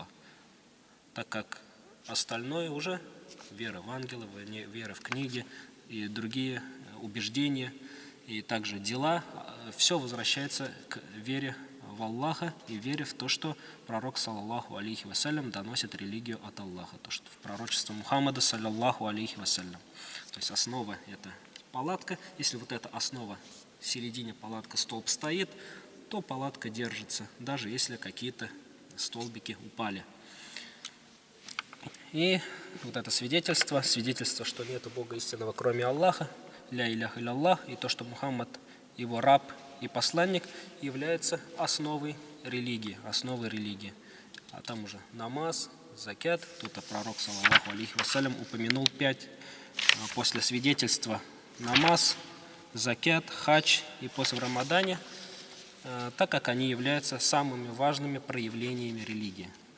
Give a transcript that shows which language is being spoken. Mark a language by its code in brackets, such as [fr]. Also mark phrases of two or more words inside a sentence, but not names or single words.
[ru] Так как остальное уже вера в ангелов, вера в книги и другие убеждения, и также дела, все возвращается к вере в Аллаха и вере в то, что пророк, [ar] صلى الله عليه وسلم, [ru] доносит религию от Аллаха, то, что в пророчество Мухаммада, [ar] صلى الله عليه وسلم. [ru] То есть основа – это палатка. Если вот эта основа, в середине палатка, столб стоит, то палатка держится, даже если какие-то столбики упали. И вот это свидетельство, что нет Бога истинного, кроме Аллаха, [ar] لا إله إلا, [ru] и то, что Мухаммад, его раб и посланник, является основой религии, А там уже намаз, закят. Тут пророк, [ar] صلى الله عليه وسلم, [ru] упомянул 5 после свидетельства: намаз, закят, хадж и пост в Рамадане, так как они являются самыми важными проявлениями религии.